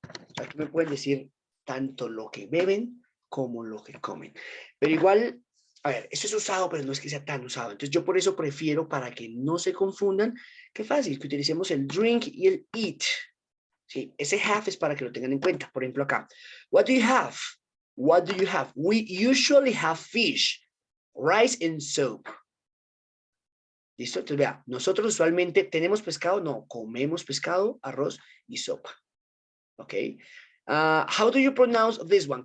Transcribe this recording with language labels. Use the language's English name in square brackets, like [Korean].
[Spanish] O sea, aquí me pueden decir tanto lo que beben como lo que comen. Pero igual, a ver, eso es usado, pero no es que sea tan usado. Entonces yo por eso prefiero, para que no se confundan, que fácil, que utilicemos el drink y el eat. Sí, ese have es para que lo tengan en cuenta. Por ejemplo acá, [English] what do you have? What do you have? We usually have fish, rice and soup. [Spanish] ¿Listo? Entonces vea, nosotros usualmente tenemos pescado, no, comemos pescado, arroz y sopa. [English] ¿Ok? How do you pronounce this one?